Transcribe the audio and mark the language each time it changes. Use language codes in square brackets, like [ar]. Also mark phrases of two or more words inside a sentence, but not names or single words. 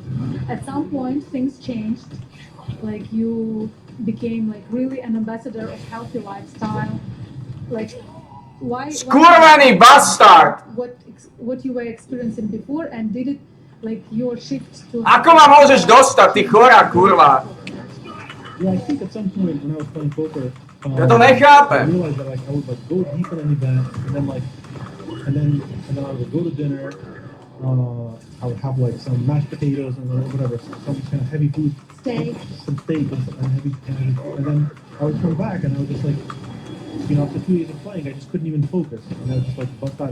[en] At some point, things changed. Like you became like really an ambassador of healthy lifestyle. Like why [sk] Skurvený bastard! [en] What you were experiencing before, and did it like your shift to... [sk] Ako ma môžeš dostať, ty chorá kurva? [en] Yeah, I think at some point when I was playing poker, [sk] Ja to nechápem. [en] I realized that like I would like go deep in an event, and then I would go to dinner. I would have like some mashed potatoes and whatever, some kind of heavy food, some steak and heavy food, and then I would come back and I would just like, after 2 days of playing, I just couldn't even focus, and I would just like bust out.